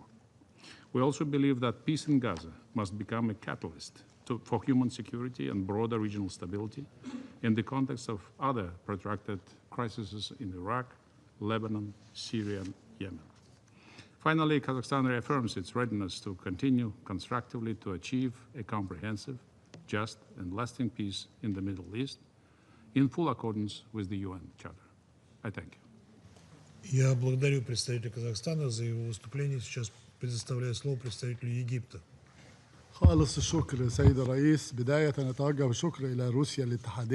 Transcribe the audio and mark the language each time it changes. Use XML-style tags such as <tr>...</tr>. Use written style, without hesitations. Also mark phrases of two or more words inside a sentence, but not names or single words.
<en>We also believe that peace in Gaza must become a catalyst for human security and broader regional stability in the context of other protracted crises in Iraq, Lebanon, Syria, and Yemen. Finally, Kazakhstan reaffirms its readiness to continue constructively to achieve a comprehensive, just, and lasting peace in the Middle East in full accordance with the UN Charter. I thank you.</en> <ru>Я благодарю представителя Казахстана за его выступление. Сейчас предоставляю слово представителю Египта.</ru> <ar>خالص الشكر سيد الرئيس. بداية نتوجه بالشكر إلى روسيا الاتحادية</ar>